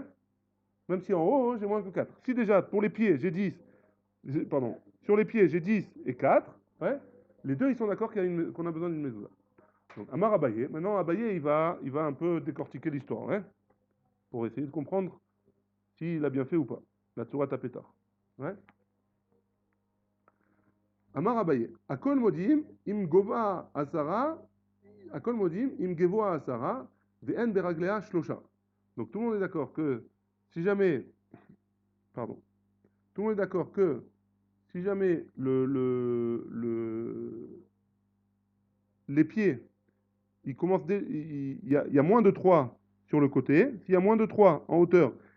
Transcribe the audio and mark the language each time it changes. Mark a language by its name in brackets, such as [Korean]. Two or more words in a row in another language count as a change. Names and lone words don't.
[French] Même si en haut, j'ai moins que 4. Si déjà, pour les pieds, j'ai 10, pardon, sur les pieds, j'ai 10 et 4, ouais, les deux, ils sont d'accord qu'on a besoin d'une mezouza. Donc, [Aramaic] אמר אביי, [French] maintenant Abaye, il va un peu décortiquer l'histoire, hein, pour essayer de comprendre s'il a bien fait ou pas. [Hebrew] La צורת הפתח. Ouais. [Aramaic] אמר אביי, הכל מודים, אם גובה עשרה, הכל מודים, אם גובה עשרה, ואין ברגליה שלשה. [French] Donc tout le monde est d'accord que si jamais, pardon, tout le monde est d'accord que si jamais les pieds, ils commencent il y a moins de 3 sur le côté, s'il y a moins de 3 en hauteur,